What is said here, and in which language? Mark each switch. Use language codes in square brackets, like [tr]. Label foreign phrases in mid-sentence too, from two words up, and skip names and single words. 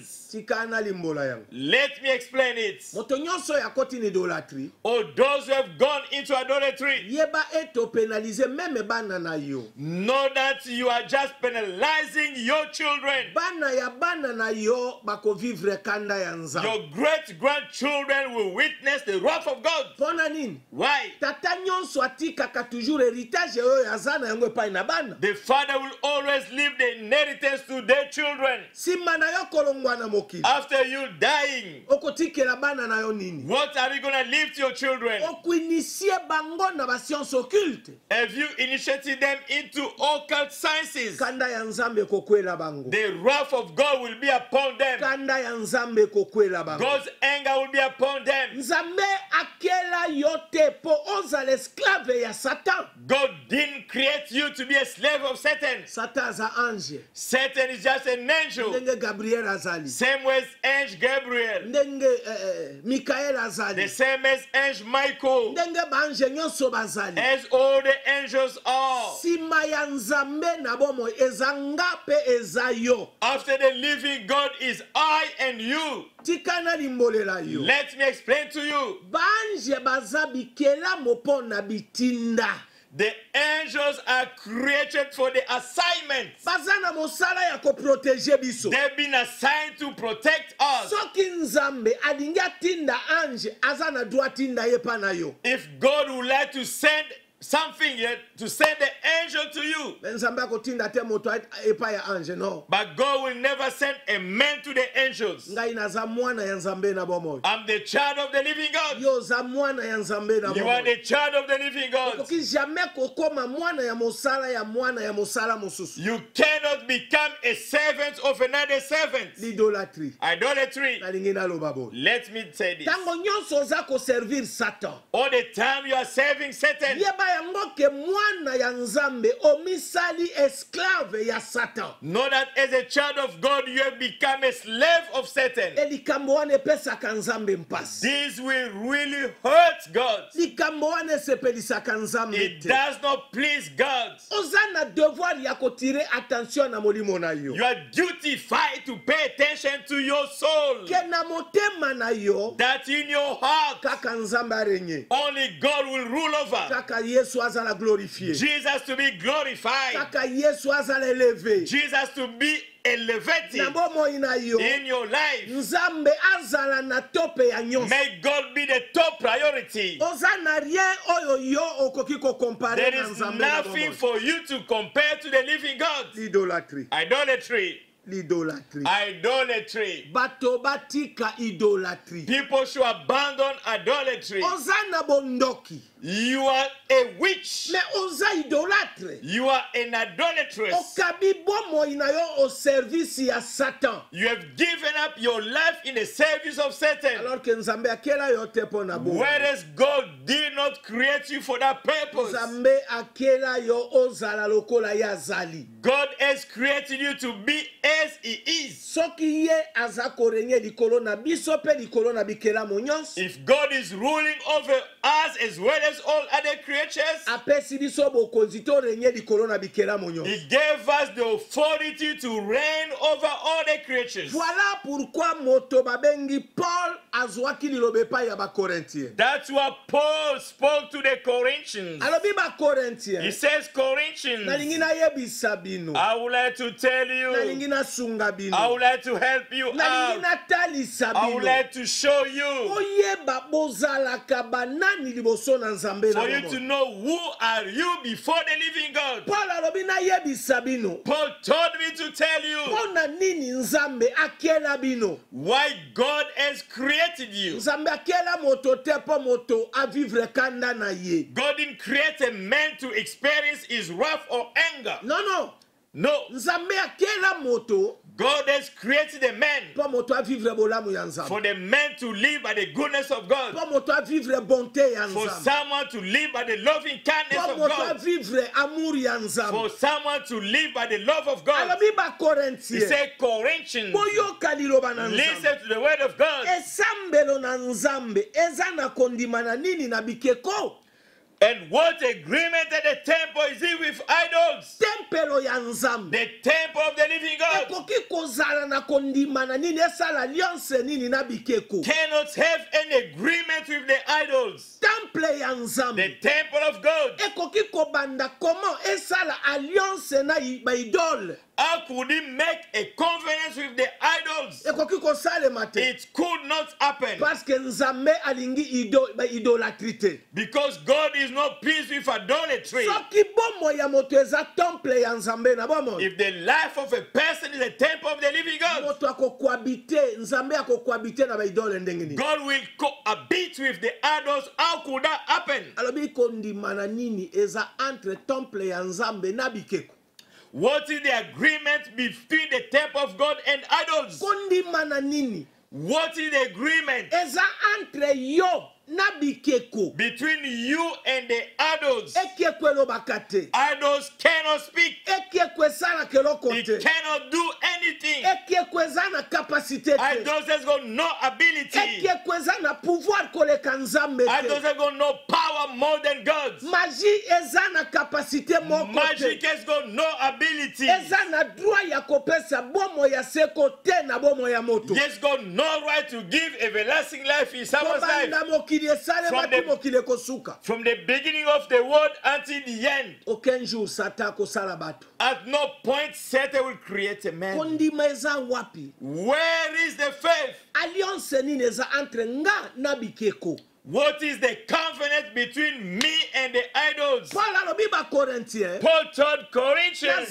[ln] tika na limbola yango. [en] Let me explain it. [ln] Moto nyonso ya koti ni idolatrie. [en] Or those who have gone into idolatry, [ln] Yeba eto penalize meme bana na yo. [en] know that you are just penalizing your children. [ln] Bana na yo bako vivre kanda ya nzambe. [en] Your great-grandchildren will witness the wrath of God. [ln] Pona nini? [en] Why? [ln] Tata nyonso atikaka [fr] toujours héritage [ln] oyo yazana yango epai na bana. [en] The father will always leave the inheritance to their children. [ln] Sima na yo kolongwa na mokili. [en] After you dying, [ln] Okotikela bana na yo nini? [en] what are you going to leave to your children? [ln] Okuinisie bango na ba [fr] science occulte. [en] Have you initiated them into occult sciences? [ln] Kanda ya nzambe kokwela bango. [en] The wrath of God will be upon them. [ln] Kanda ya nzambe kokwela bango. [en] God's anger will be upon them. [ln] Nzambe akela yote po oza l'esclave ya Satan. [en] God didn't create you to be a slave of Satan. [ln] Satan za ange. [en] Satan is just an angel. [ln] Ndenge Gabriel azali. [en] Same way as Angel Gabriel. [ln] Ndenge Mikael [en] The [ln] azali. [en] same as Angel Michael. [ln] Ndenge ba ange nyonso bazali. [en] As all the angels are. [ln] Sima ya nzambe na bomo eza nga pe eza yo. [en] After the living God is I and you. [ln] Tikana limbolela yo. [en] Let me explain to you. [ln] Banje baza bikela mopo na bitinda. [en] The angels are created for the assignment. [ln] Baza na mosala ya koprotege biso. [en] They've been assigned to protect us. [ln] Soki nzambe alingi atinda ange aza na droit tinda ye pa na yo. [en] If God would like to send something yet, to send the angel to you, [ln] Nzambe akotinda te moto epa ya ange no. [en] but God will never send a man to the angels. [ln] Ngai naza mwana ya nzambe na bomo. [en] I'm the child of the living God. [ln] Yo za mwana ya nzambe na [en] You are [ln] bomo. [en] the child of the living God. [ln] Koki jamais kokoma mwana ya mosala mosusu. [en] You cannot become a servant of another servant. [ln] L'idolatrie. [en] Idolatry. [ln] Nalingi naloba bo. [en] Let me say this. [ln] Tango nyonso oza ko servir Satan. [en] All the time you are serving Satan, [ln] Yeba yango ke mwana ya nzambe omisali esclave ya Satan. [en] know that as a child of God you have become a slave of Satan. [ln] Likambo wana epesaka nzambe mpasi. [en] This will really hurt God. [ln] Likambo wana esepelisaka nzambe [en] It [ln] te. [en] does not please God. [ln] Oza na devoir ya kotire attention na molimo na yo. [en] You are duty-fied to pay attention to your soul. [ln] Ke na motema na yo [en] That in your heart, [ln] kaka nzambe arenye. [en] only God will rule over. [ln] Kaka Yesu azala glorifié. [en] Jesus to be glorified. [ln] Kaka Yesu azala élevé. [en] Jesus to be elevated [ln] Na bomoi na yo [en] in your life. [ln] nzambe azala na tope ya nyonso. [en] May God be the top priority. [ln] Oza na rien oyo yo okoki ko comparer [en] There [ln] na [en] is [ln] nzambe na [en] nothing [ln] bomoi. [en] for you to compare to the living God. [ln] L'idolâtrie. [en] Idolatry. [ln] L'idolâtrie. [en] Idolatry. [ln] Bato batika idolâtrie. [en] People should abandon idolatry. [ln] Oza na bondoki. [en] You are a witch. [ln] Mais oza idolâtre. [en] You are an idolatress. [ln] Okabi bomoi na yo [fr] au service [ln] ya Satan. [en] You have given up your life in the service of Satan. [fr] Alors que [ln] nzambe akela yo te pona bo. [en] Whereas God did not create you for that purpose. [ln] Nzambe akela yo ozala lokola ya zali. [en] God has created you to be as He is. [ln] Soki ye aza korenye likolo na biso pe likolo na bikela nyonso. [en] If God is ruling over us as well as all other creatures, [ln] Apesi biso bokonzi to renye likolo na bikela nyonso. [en] He gave us the authority to reign over all the creatures. [fr] Voilà pourquoi [ln] moto babengi Paul azwaki lilobe pa ya ba Corinthiens. [en] That's what Paul spoke to the Corinthians. [ln] Alobi ba [en] He [ln] Corinthiens. [en] says, Corinthians, [ln] Nalingi na yebisa bino. [en] I would like to tell you, [ln] Nalingi na sunga bino. [en] I would like to help you [ln] Nalingi [en] out. [ln] na talisa [en] I would [ln] bino. [en] like to show you, [ln] Oyeba bozalaka banani liboso na nzambe na [en] for you [ln] bomoi. [en] to know who are you before the living God. [ln] Paul alobi na yebisa bino. [en] Paul told me to tell you [ln] Pona nini nzambe akela bino. [en] why God has created you. [ln] Nzambe akela moto te po moto a vivre kanda na ye. [en] God didn't create a man to experience his wrath or anger. [ln] Non. [en] No, [ln] Nzambe akela moto [en] God has created a man [ln] po moto a vivre bolamu ya nzambe. [en] for the man to live by the goodness of God, [ln] Po moto a vivre bonté ya [en] for [ln] nzambe. [en] someone to live by the loving kindness [ln] Po [en] of [ln] moto a [en] God, [ln] vivre amour ya nzambe. [en] for someone to live by the love of God. [ln] Alobi ba [en] He [ln] Corinthiens. [en] said, Corinthians, [ln] Boyoka liloba na nzambe. [en] listen to the word of God. [ln] Esambelo na nzambe eza na kondima na nini na bikeko. [en] And what agreement at the temple is it with idols? [ln] tempelo ya nzambe [en] The temple of the living God [ln] ekoki kozala na kondimana nini esala alliance nini na bikeko [en] cannot have an agreement with the idols. [ln] temple ya [en] The [ln] nzambe [en] temple of God, [ln] ekoki kobanda comment esala alliance na baidole [en] how could he make a covenant with the idols? [ln] ekoki kosalema te [en] It could not happen [fr] parce que [ln] nzambe alingi idolâtrie te [en] because God is not pleased with idolatry. [ln] soki bomo ya moto eza temple ya nzambe na bomo [en] If the life of a person is a temple of the living God, [ln] moto akokohabite nzambe akokohabite na baidole ndenge nini [en] God will cohabit with the idols. How could that happen? [ln] alobi kondimana nini eza entre temple ya nzambe na bikeko [en] What is the agreement between the temple of God and idols? [ln] kondimana nini [en] What is the agreement [ln] eza entre yo na bikeko [en] between you and the idols? [ln] ekeko elobaka te [en] Idols cannot speak. [ln] ekeko esala keloko [en] It [ln] te [en] cannot do anything. [ln] ekeko eza na kapasité te [en] Idols has got no ability. [ln] ekeko eza na pouvoir koleka nzambe [en] Idols [ln] te [en] have got no power more than God's. [ln] magie eza na kapasité moko [en] Magic [ln] te [en] has got no ability. [ln] eza na droit ya kopesa bomo ya seko te na bomo ya moto [en] He has got no right to give everlasting life in someone's life. [ln] kobanda mokili esalema [en] From the- [ln] tu mokili ekosuka [en] From the beginning of the world until the end, [fr] aucun jour [ln] satan akosala bato [en] at no point Satan will create a man. [ln] kondima eza wapi [en] Where is the faith? [ln] alliance nini eza entre nga na bikeko [en] What is the covenant between me and the idols? [ln] paul alobi bakorintien [en] Paul told Corinthians,